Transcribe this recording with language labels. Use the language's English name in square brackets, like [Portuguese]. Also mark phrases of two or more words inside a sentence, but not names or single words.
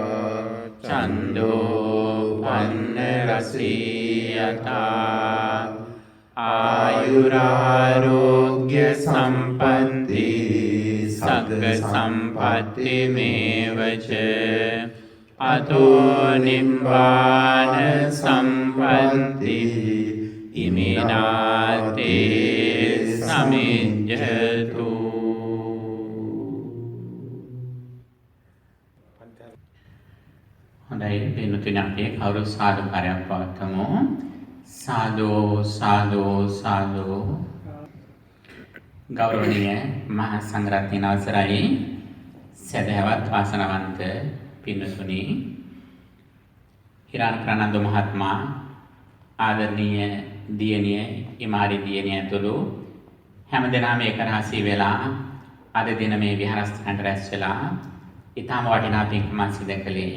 [Pali] छन्दोपन्नरसीयता आयुरारोग्यसम्पत्ति सगसम्पत्तिमेव च अतो निब्बानसम्पत्ति इमिनाते समिज्जतु. [Sinhala] හොඳයි පින්වතුනි අපි කවුරු සාදුකාරයක් පවත්වමු. සාදු සාදු සාදු. ගෞරවනීය මහා සංඝරත්නයන් අවසරයි සදහවත් වාසනාවන්ත පින්වතුනි, හිරාන ප්‍රනන්දු මහත්මයා, ආදරණීය දියණිය ඉමාරි දියණිය ඇතුළු හැම දෙනාම එක රාශී වෙලා අද දින මේ විහාරස්ථානට රැස් වෙලා ඊටම වටිනා පින්කමක් සිදු කළේ.